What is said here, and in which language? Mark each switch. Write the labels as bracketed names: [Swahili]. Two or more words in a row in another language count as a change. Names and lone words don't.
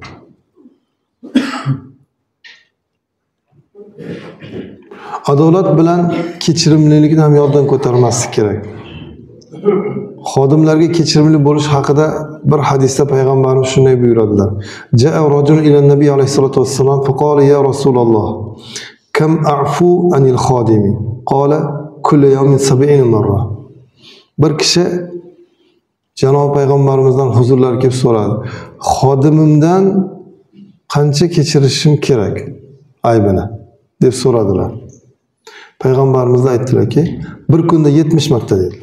[Uzbek] Adolat bilan kechirimlilikni ham yoddan ko'tarmaslik kerak. Xodimlarga kechirimli bo'lish haqida bir hadisda payg'ambarimiz shunday buyuradilar. [Arabic] جاء رجل إلى النبي عليه الصلاة والسلام فقال يا رسول الله كم أعفو عن الخادم? قال كل يوم 70 مرة. [Uzbek] Bir kishi Janob payg'ambarimizdan huzurlariga kelib so'radi. Xodimimdan qancha kechirishim kerak aybini deb so'radilar. Payg'ambarimiz aytdilarki, bir kunda 70 marta dedilar.